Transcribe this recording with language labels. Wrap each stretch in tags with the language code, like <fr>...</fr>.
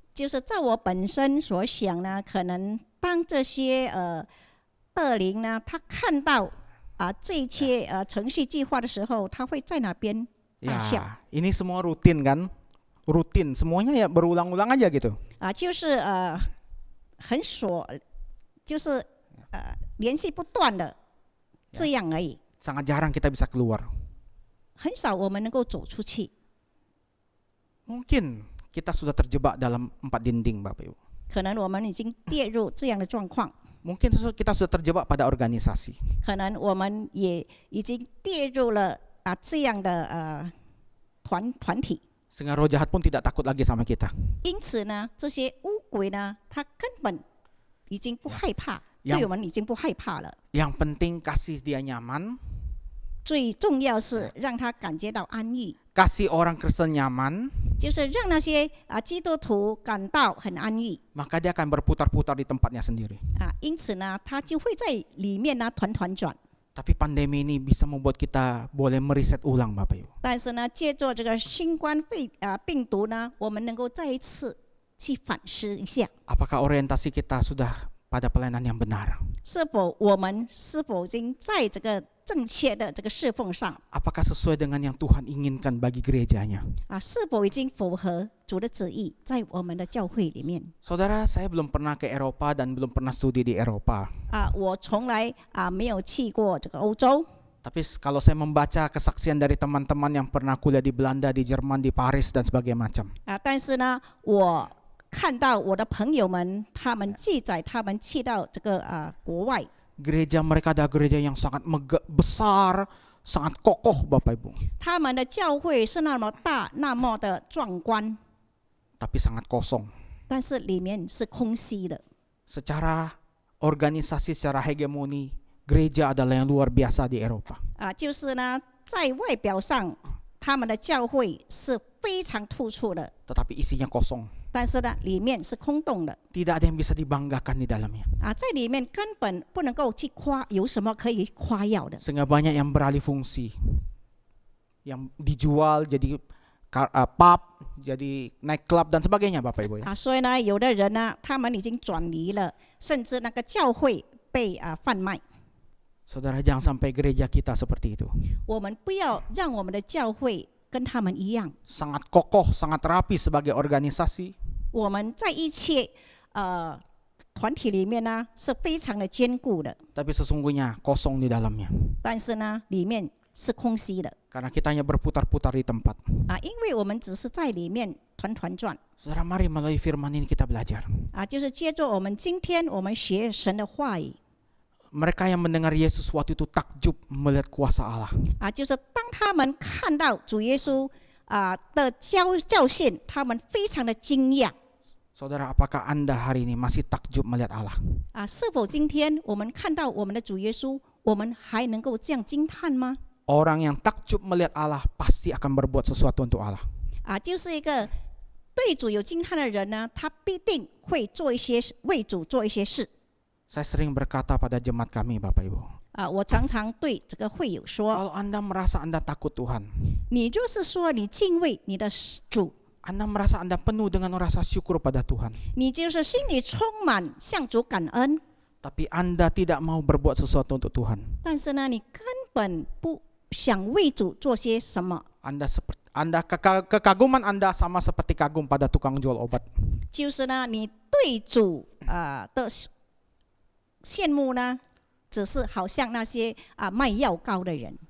<zh>就是在我本身所想呢，可能当这些恶灵呢，他看到这一些程序计划的时候，他会在那边大笑。</zh> <id>Ya, ini semua rutin kan? Rutin, semuanya ya berulang-ulang aja gitu.</id> <zh>就是就是联系不断的这样而已，</zh> <id>Sangat jarang kita bisa keluar.</id> <zh>很少我们能够走出去。</zh> <id>Mungkin kita sudah terjebak dalam 4 dinding, Bapak Ibu.</id> <zh>可能我们已经跌入这样的状况，</zh> <id>Mungkin kita sudah terjebak pada organisasi.</id> <zh>可能我们也已经跌入了这样的团体。</zh> <id>Sehingga roh jahat pun tidak takut lagi sama kita.</id> <zh>因此呢，这些污鬼呢，他根本已经不害怕，</zh> <id>yang</id> <zh>对我们已经不害怕了。</zh> <id>Yang penting kasih dia nyaman,</id> <zh>最重要是让他感觉到安逸，</zh> <id>kasih orang Kristen nyaman,</id> <zh>就是让那些基督徒感到很安逸</zh> <id>maka dia akan berputar-putar di tempatnya sendiri.</id> <zh>因此呢，他就会在里面呢团团转。</zh> <id>Tapi pandemi ini bisa membuat kita boleh meriset ulang, Bapak Ibu.</id> <zh>但是呢，借助这个新冠病毒呢，我们能够再一次去反思一下，</zh> <id>Apakah orientasi kita sudah pada pelayanan yang benar?</id> <zh>我们是否已经在这个正确的这个侍奉上</zh> <id>Apakah sesuai dengan yang Tuhan inginkan bagi gerejanya?</id> <zh>是否已经符合主的旨意在我们的教会里面？</zh> <id>Saudara, saya belum pernah ke Eropa dan belum pernah studi di Eropa.</id> <zh>我从来没有去过这个欧洲。</zh> <id>Tapi kalau saya membaca kesaksian dari teman-teman yang pernah kuliah di Belanda, di Jerman, di Paris dan sebagainya macam.</id> <zh>但是呢，我看到我的朋友们，他们记载他们去到这个国外，</zh> <id>Gereja mereka ada gereja yang sangat besar, sangat kokoh, Bapak Ibu.</id> <zh>他们的教会是那么大，那么的壮观，</zh> <id>Tapi sangat kosong.</id> <zh>但是里面是空虚的。</zh> <id>Secara organisasi, secara hegemoni, gereja adalah yang luar biasa di Eropa.</id> <zh>就是呢，在外表上，他们的教会是非常突出的，</zh> <id>tetapi isinya kosong.</id> <zh>但是呢，里面是空洞的</zh> <id>Tidak ada yang bisa dibanggakan di dalamnya.</id> <zh>在里面根本不能够去夸，有什么可以夸耀的？</zh> <id>Sehingga banyak yang beralih fungsi, yang dijual jadi pub, jadi night club dan sebagainya, Bapak Ibu ya.</id> <zh>所以呢，有的人呢，他们已经转离了，甚至那个教会被贩卖。</zh> <id>Saudara, jangan sampai gereja kita seperti itu.</id> <zh>我们不要让我们的教会跟他们一样，</zh> <id>Sangat kokoh, sangat rapi sebagai organisasi,</id> <zh>我们在一切团体里面呢是非常的坚固的，</zh> <id>tapi sesungguhnya kosong di dalamnya.</id> <zh>但是呢，里面是空虚的</zh> <id>Karena kita hanya berputar-putar di tempat.</id> <zh>因为我们只是在里面团团转</zh> <id>Saudara, mari melalui firman ini kita belajar.</id> <zh>就是接着我们今天我们学神的话语</zh> <id>Mereka yang mendengar Yesus waktu itu takjub melihat kuasa Allah.</id> <zh>就是当他们看到主耶稣的教训，他们非常的惊讶</zh> <id>Saudara, apakah Anda hari ini masih takjub melihat Allah?</id> <zh>是否今天我们看到我们的主耶稣，我们还能够这样惊叹吗？</zh> <id>Orang yang takjub melihat Allah pasti akan berbuat sesuatu untuk Allah.</id> <zh>就是一个对主有惊叹的人呢，他必定会做一些为主做一些事。</zh> <id>Saya sering berkata pada jemaat kami, Bapak Ibu.</id> <zh>我常常对这个会友说，</zh> <id>Kalau Anda merasa Anda takut Tuhan,</id> <zh>你就是说你敬畏你的主，</zh> <id>Anda merasa Anda penuh dengan rasa syukur pada Tuhan,</id> <zh>你就是心里充满向主感恩，</zh> <id>tapi Anda tidak mau berbuat sesuatu untuk Tuhan.</id> <zh>但是呢，你根本不想为主做些什么，</zh> <id>Kekaguman Anda sama seperti kagum pada tukang jual obat.</id> <zh>就是呢，你对主的羡慕呢，只是好像那些卖药膏的人</zh>